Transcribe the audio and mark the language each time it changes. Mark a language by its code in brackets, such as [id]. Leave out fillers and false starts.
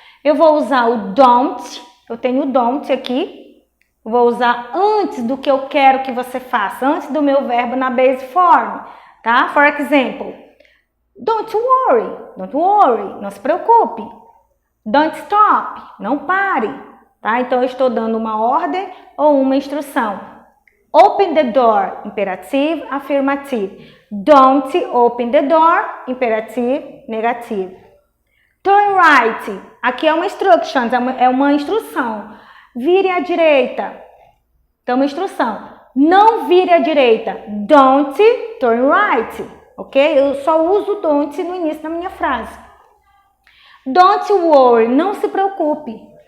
[pt] Eu vou usar o don't, eu tenho o don't aqui, vou usar antes do que eu quero que você faça, antes do meu verbo na base form, tá? [en] For example, don't worry, [pt] não se preocupe. [en] Don't stop, [pt] não pare, tá? Então eu estou dando uma ordem ou uma instrução. [en] Open the door, imperative, affirmative. Don't open the door, imperative, negative. Turn right, [pt] aqui é uma instruction, é uma instrução. Vire à direita. Então, uma instrução. Não vire à direita. [en] Don't turn right, [pt] ok? Eu só uso don't no início da minha frase. [en] Don't worry, [pt] não se preocupe.